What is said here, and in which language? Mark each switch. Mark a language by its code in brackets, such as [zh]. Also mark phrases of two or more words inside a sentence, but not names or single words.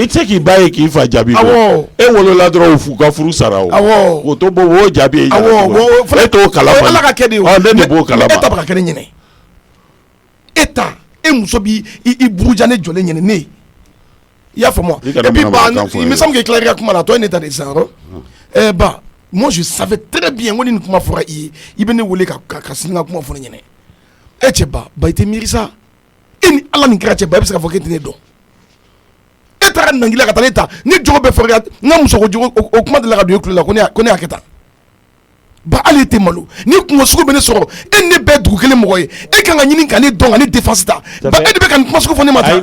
[bm] I tɛ se k'i ba ye k'i fa jaabi. Awɔ. E wolola dɔrɔn u ka furu sara o. Awɔ. O to bɔ o jaabi ye. Awɔ. E t'o kalama. Ala ka kɛ de o. Ne de b'o kalama. E ta bɛ ka kɛ ne ɲɛnɛ. E ta e muso b'i buruja ne jɔlen ɲɛnɛ ne ye. I y'a faamu. [fr] Et puis [bm] ba [fr] il me semble que [bm] Claire ka kuma la tɔ ye ne ta de sisan yɔrɔ. Ba [fr] moi je savais très bien [bm] ko ni nin kuma fɔra i ye i bɛ ne wele ka sini ka kuma fɔ ne ɲɛnɛ. E cɛ ba i tɛ miiri sa. E ni Ala nin kɛra cɛ ba e bɛ se ka fɔ k'e tɛ ne dɔn. E taara nangila ka taa ne ta ni jogo bɛ fɔra n ka muso ko jogo o kuma de la ka don e kulo la ko ne y'a kɛ tan. Ba hali tɛ malo ni kungo sugu bɛ ne sɔrɔ e ne bɛɛ dugu kelen mɔgɔ ye e kan ka ɲini ka ne dɔn ka ne défense ta ba e de bɛ ka nin kuma sugu fɔ ne ma ta.